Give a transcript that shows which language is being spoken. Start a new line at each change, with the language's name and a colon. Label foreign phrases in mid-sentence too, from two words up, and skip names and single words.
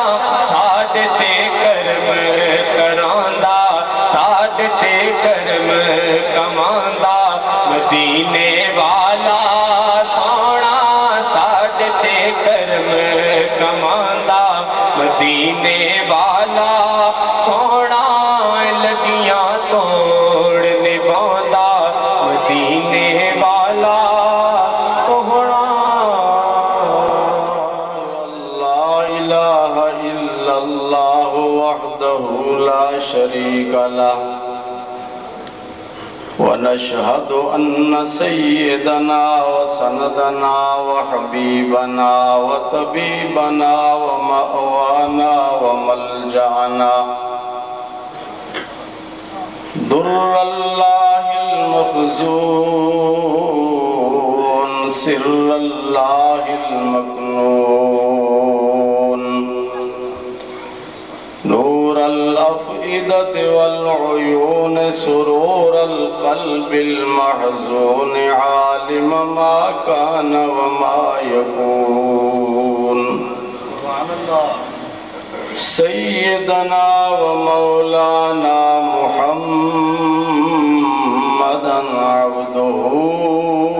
Punjabi: ساڈے تے کرم کراندا ساڈے تے کرم کماندا مدینے والا سونا، ساڈے تے کرم کماندا مدینے والا سونا، لگیاں توڑ نبھاندہ مدینے والا سونا۔
Arabic: لا الہ الا اللہ وحدہ لا شریک لہ، ونشہد ان سیدنا وسندنا وحبیبنا وطبیبنا ومأوانا وملجعنا در اللہ المخزون سر اللہ المکنون نور الأفئدة والعيون سرور القلب المحزون عالم ما كان وما يكون سيدنا ومولانا محمدا عبده